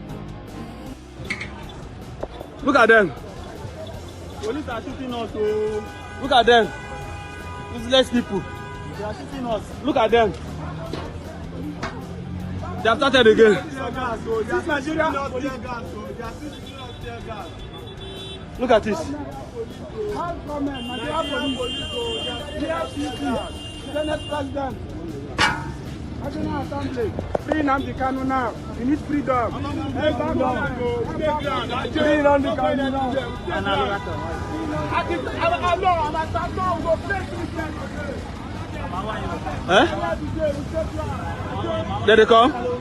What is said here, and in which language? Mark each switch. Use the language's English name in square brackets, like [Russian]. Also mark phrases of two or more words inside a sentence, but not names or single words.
[English] Look at them. Police are shooting us. Oh. Look at them. Useless people. They are shooting us. Look at them. They have started again. Look at this. Senate President, National Assembly, free Nnamdi Kanu now. We need freedom. Free Nnamdi Kanu now. There they come.